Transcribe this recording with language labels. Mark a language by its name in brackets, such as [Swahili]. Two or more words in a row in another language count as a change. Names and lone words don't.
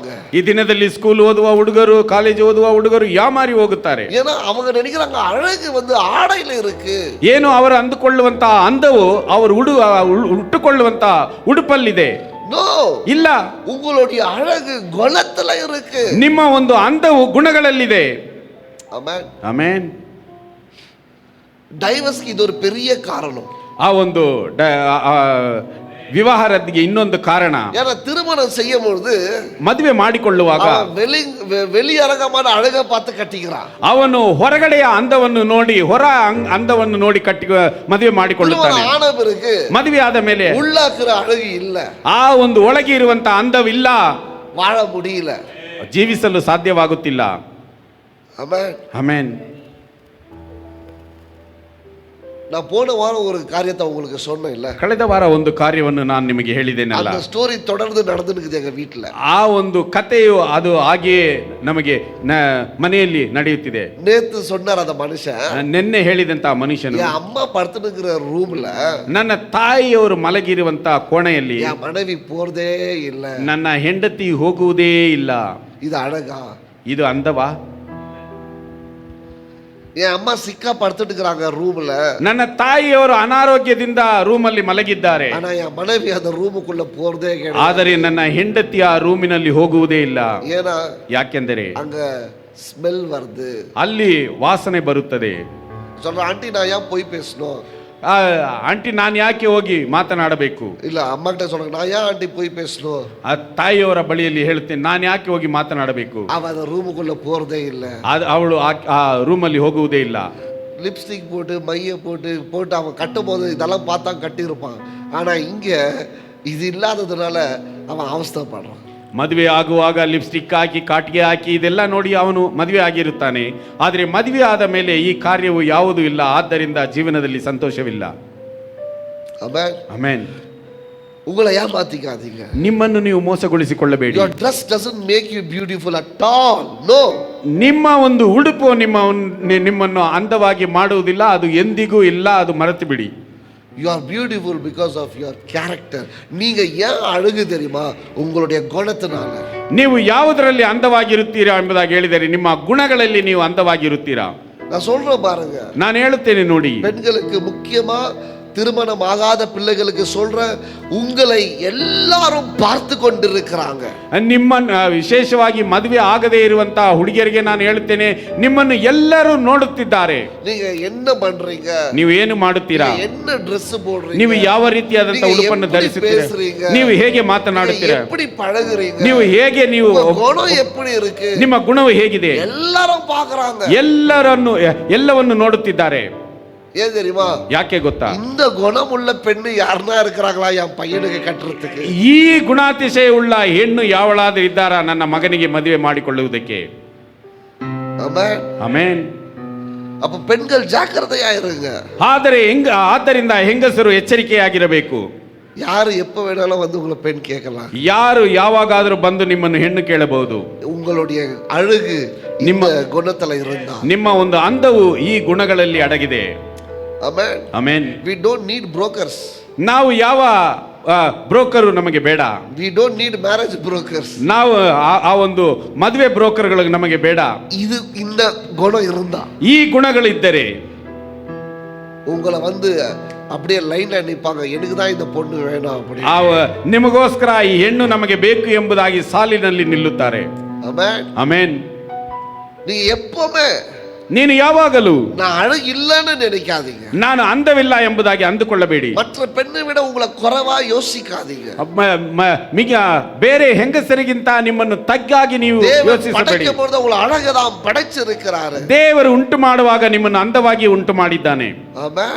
[Kannada] ಈ ದಿನದಲ್ಲಿ ಸ್ಕೂಲ್ ಓದುವ ಹುಡುಗರು, ಕಾಲೇಜ್ ಓದುವ ಹುಡುಗರು ಯಾಮಾರಿ ಹೋಗುತ್ತಾರೆ. [Tamil] ஏன்னா அவங்க நினைக்கிறாங்க அழகு வந்து ஆடையில இருக்கு. [Kannada] ಏನು ಅವರು ಅಂದುಕೊಳ್ಳುವಂತ ಅಂದವು ಅವರು ಉಟ್ಟುಕೊಳ್ಳುವಂತ ಉಡುಪಲ್ಲಿದೆ. [Tamil] நோ, [Kannada] ಇಲ್ಲ, [Tamil] உங்களுடைய அழகு குணத்துல இருக்கு. [Kannada] ನಿಮ್ಮ ಒಂದು ಅಂದವು ಗುಣಗಳಲ್ಲಿದೆ. [Tamil] ஆமென். [Kannada] ಆಮೆನ್. [Tamil] டைவர்ஸ்க்கு இது ஒரு பெரிய காரணம். [Kannada] ಆ ಒಂದು ವಿವಾಹ ರದ್ದಿಗೆ ಇನ್ನೊಂದು ಕಾರಣ, [Tamil] ஏன்னா திருமணம் செய்யும் பொழுது [Kannada] ಮದುವೆ ಮಾಡಿಕೊಳ್ಳುವಾಗ [Tamil] வெளியரங்கமான அழகை பார்த்து கட்டிக்கிறான். [Kannada] ಅವನು ಹೊರಗಡೆಯ ಅಂದವನ್ನು ನೋಡಿ, ಅಂದವನ್ನು ನೋಡಿ ಕಟ್ಟಿ ಮದುವೆ ಮಾಡಿಕೊಳ್ಳುತ್ತಾನೆ. [Tamil] ஆன பிறகு [Kannada] ಮದುವೆ ಆದ ಮೇಲೆ [Tamil] உள்ளாக்குற அழகு இல்ல, [Kannada] ಆ ಒಂದು ಒಳಗೆ ಇರುವಂತ ಅಂದವಿಲ್ಲ, [Tamil] வாழ முடியல, [Kannada] ಜೀವಿಸಲು ಸಾಧ್ಯವಾಗುತ್ತಿಲ್ಲ. [Tamil] ஆமென். [Kannada] ಆಮೆನ್. [Tamil] நான் போன வாரம் ஒரு காரியத்தை உங்களுக்கு சொன்னேன் இல்ல, [Kannada] ಕಳೆದ ವಾರ ಒಂದು ಕಾರ್ಯವನ್ನು ನಾನು ನಿಮಗೆ ಹೇಳಿದ್ದೇನಲ್ಲ, [Tamil] அந்த ஸ்டோரி தொடர்ந்து நடந்துஇருக்குது எங்க வீட்டுல. [Kannada] ಆ ಒಂದು ಕಥೆಯು ಅದು ಹಾಗೆಯೇ ನಮಗೆ ಮನೆಯಲ್ಲಿ ನಡೆಯುತ್ತಿದೆ. [Tamil] நேத்து சொன்னார் அந்த மனுஷன், [Kannada] ನಿನ್ನೆ ಹೇಳಿದಂತ ಮನುಷ್ಯನು, [Tamil] என் அம்மா படுத்துனுக்கிற ரூம்ல [Kannada] ನನ್ನ ತಾಯಿಯವರು ಮಲಗಿರುವಂತ ಕೋಣೆಯಲ್ಲಿ [Tamil] என் மனைவி போறதே இல்ல, [Kannada] ನನ್ನ ಹೆಂಡತಿ ಹೋಗುವುದೇ ಇಲ್ಲ. [Tamil] இது அழகா? [Kannada] ಇದು ಅಂದವಾ? [Tamil] என் அம்மா சிக்கா படுத்துட்டு இருக்கிறாங்க ரூம்ல, [Kannada] ನನ್ನ ತಾಯಿಯವರು ಅನಾರೋಗ್ಯದಿಂದ ರೂಮಲ್ಲಿ ಮಲಗಿದ್ದಾರೆ, [Tamil] ஆனா என் மனைவி அந்த ரூமுக்குள்ள போறதே கிடையாது. [Kannada] ಆದರೆ ನನ್ನ ಹೆಂಡತಿ ಆ ರೂಮಿನಲ್ಲಿ ಹೋಗುವುದೇ ಇಲ್ಲ. [Tamil] ஏன்னா [Kannada] ಯಾಕೆಂದರೆ [Tamil] அங்க ஸ்மெல் வருது. [Kannada] ಅಲ್ಲಿ ವಾಸನೆ ಬರುತ್ತದೆ. [Tamil] சொல்ற ஆண்டி நான் ஏன் போய் பேசணும்? [Kannada] ಆಂಟಿ, ನಾನು ಯಾಕೆ ಹೋಗಿ ಮಾತನಾಡಬೇಕು? [Tamil] இல்ல அம்மா கிட்ட சொல்றாங்க, நான் ஏன் ஆண்டி போய் பேசணும்? [Kannada] ಆ ತಾಯಿಯವರ ಬಳಿಯಲ್ಲಿ ಹೇಳ್ತೇನೆ, ನಾನು ಯಾಕೆ ಹೋಗಿ ಮಾತನಾಡಬೇಕು? [Tamil] அவ அந்த ரூமுக்குள்ள போறதே இல்ல. [Kannada] ಅವಳು ಆ ರೂಮಲ್ಲಿ ಹೋಗುವುದೇ ಇಲ್ಲ. [Tamil] லிப்ஸ்டிக் போட்டு மைய போட்டு அவன் கட்டும் போது இதெல்லாம் பார்த்தா கட்டியிருப்பான். ஆனா இங்க இது இல்லாததுனால அவன் அவஸ்தைப்படுறான். [Kannada] ಮದುವೆ ಆಗುವಾಗ ಲಿಪ್ಸ್ಟಿಕ್ ಹಾಕಿ, ಕಾಟಿಗೆ ಹಾಕಿ, ಇದೆಲ್ಲ ನೋಡಿ ಅವನು ಮದುವೆ ಆಗಿರುತ್ತಾನೆ. ಆದರೆ ಮದುವೆ ಆದ ಮೇಲೆ ಈ ಕಾರ್ಯವು ಯಾವುದೂ ಇಲ್ಲ, ಆದ್ದರಿಂದ ಜೀವನದಲ್ಲಿ ಸಂತೋಷವಿಲ್ಲ. [Tamil] ஆமென். [Kannada] ಆಮೆನ್. [Tamil] உங்களை ஏமாத்திக்காதீங்க. [Kannada] ನಿಮ್ಮನ್ನು ನೀವು ಮೋಸಗೊಳಿಸಿಕೊಳ್ಳಬೇಡಿ. [English] Your dress doesn't make you beautiful at all. No. [Kannada] ನಿಮ್ಮ ಒಂದು ಉಡುಪು ನಿಮ್ಮನ್ನು ಅಂದವಾಗಿ ಮಾಡುವುದಿಲ್ಲ, ಅದು ಎಂದಿಗೂ ಇಲ್ಲ, ಅದು ಮರೆತು ಬಿಡಿ. [English] You are beautiful because of your character. [Tamil] நீங்க ஏன் அழகு தெரியுமா? உங்களுடைய குணத்தினால. [Kannada] ನೀವು ಯಾವುದರಲ್ಲಿ ಅಂದವಾಗಿರುತ್ತೀರಾ ಎಂಬುದಾಗಿ ಹೇಳಿದರೆ, ನಿಮ್ಮ ಗುಣಗಳಲ್ಲಿ ನೀವು ಅಂದವಾಗಿರುತ್ತೀರಾ. [Tamil] நான் சொல்றேன் பாருங்க, [Kannada] ನಾನು ಹೇಳುತ್ತೇನೆ ನೋಡಿ. [Tamil] பெண்களுக்கு முக்கியமா திருமணம் ஆகாத பிள்ளைகளுக்கு சொல்ற, உங்களை எல்லாரும் பார்த்து கொண்டிருக்கிறாங்க. [Kannada] ನಿಮ್ಮನ್ನು ವಿಶೇಷವಾಗಿ ಮದುವೆ ಆಗದೇ ಇರುವಂತಹ ಹುಡುಗಿಯರಿಗೆ ನಾನು ಹೇಳುತ್ತೇನೆ, ನಿಮ್ಮನ್ನು ಎಲ್ಲರೂ ನೋಡುತ್ತಿದ್ದಾರೆ. [Tamil] நீங்க என்ன பண்றீங்க? [Kannada] ನೀವು ಏನು ಮಾಡುತ್ತೀರಾ? [Tamil] என்ன Dress போடுறீங்க? [Kannada] ನೀವು ಯಾವ ರೀತಿಯಾದಂತಹ ಉಡುಪನ್ನು ಧರಿಸುತ್ತೀರಾ? ನೀವು ಹೇಗೆ ಮಾತನಾಡುತ್ತೀರಾ? [Tamil] எப்படி பழகுறீங்க? [Kannada] ನೀವು ಹೇಗೆ, ನೀವು [Tamil] குணம் எப்படி இருக்கு? [Kannada] ನಿಮ್ಮ ಗುಣವು ಹೇಗಿದೆ? [Tamil] எல்லாரும் பார்க்கறாங்க. [Kannada] ಎಲ್ಲವನ್ನು ನೋಡುತ್ತಿದ್ದಾರೆ. [Tamil] ஏன் தெரியுமா? [Kannada] ಯಾಕೆ ಗೊತ್ತಾ? [Tamil] இந்த குணம் உள்ள பெண்ணு யாருன்னா இருக்கிறாங்களா என் பையனுக்கு கட்டுறதுக்கு? [Kannada] ಈ ಗುಣಾತಿಶಯ ಉಳ್ಳ ಹೆಣ್ಣು ಯಾವಳಾದ್ರೂ ಇದ್ದಾರಾ ನನ್ನ ಮಗನಿಗೆ ಮದುವೆ ಮಾಡಿಕೊಳ್ಳುವುದಕ್ಕೆ? [Tamil] ஆமென். [Kannada] ಆಮೆನ್. [Tamil] அப்ப பெண்கள் ஜாக்கிரதையா இருங்க. [Kannada] ಆದ್ದರಿಂದ ಹೆಂಗಸರು ಎಚ್ಚರಿಕೆಯಾಗಿರಬೇಕು. [Tamil] யாரு எப்ப வேணாலும் வந்து உங்களை பெண் கேட்கலாம். [Kannada] ಯಾರು ಯಾವಾಗಾದರೂ ಬಂದು ನಿಮ್ಮನ್ನು ಹೆಣ್ಣು ಕೇಳಬಹುದು. [Tamil] உங்களுடைய அழகு ನಿಮ್ಮ ಗುಣத்துல இருந்தா, [Kannada] ನಿಮ್ಮ ಒಂದು ಅಂದವು ಈ ಗುಣಗಳಲ್ಲಿ ಅಡಗಿದೆ. ಆಮೆನ್. ಆಮೆನ್. [English] We don't need brokers. [Kannada] ನಾವು ಯಾವ ಬ್ರೋಕರು ನಮಗೆ ಬೇಡ. [English] We don't need marriage brokers. [Kannada] ನಾವು ಆ ಒಂದು ಮದುವೆ ಬ್ರೋಕರ್ಗಳು ನಮಗೆ ಬೇಡ. [Tamil] ಇದು இந்த குணம் இருந்தா, [Kannada] ಈ ಗುಣಗಳಿದ್ದರೆ [Tamil] உங்களை வந்து அப்படியே லைன்ல நிப்பாங்க, எனக்கு தான் இந்த பொண்ணு வேணும் அப்படி. [Kannada] ನಿಮಗೋಸ್ಕರ ಈ ಹೆಣ್ಣು ನಮಗೆ ಬೇಕು ಎಂಬುದಾಗಿ ಸಾಲಿನಲ್ಲಿ ನಿಲ್ಲುತ್ತಾರೆ. ಆಮೆನ್. ಆಮೆನ್. [Tamil] நீங்க எப்பவுமே, [Kannada] ನೀನು ಯಾವಾಗಲೂ [Tamil] நான் அழகு இல்லைன்னு நினைக்காதீங்க, [Kannada] ನಾನು ಅಂದವಿಲ್ಲ ಎಂಬುದಾಗಿ ಅಂದುಕೊಳ್ಳಬೇಡಿ. [Tamil] மற்ற பெண்ணை விட உங்களை குறைவா யோசிக்காதீங்க. [Kannada] ಬೇರೆ ಹೆಂಗಸರಿಗಿಂತ ನಿಮ್ಮನ್ನು ತಗ್ಗಾಗಿ ನೀವು ಯೋಚಿಸಬೇಡಿ. [Tamil] உங்களை அழகுதான் படைச்சிருக்கிறாரு. [Kannada] ದೇವರು ಉಂಟು ಮಾಡುವಾಗ ನಿಮ್ಮನ್ನು ಅಂದವಾಗಿ ಉಂಟು ಮಾಡಿದ್ದಾನೆ. [Tamil] ஆமென்.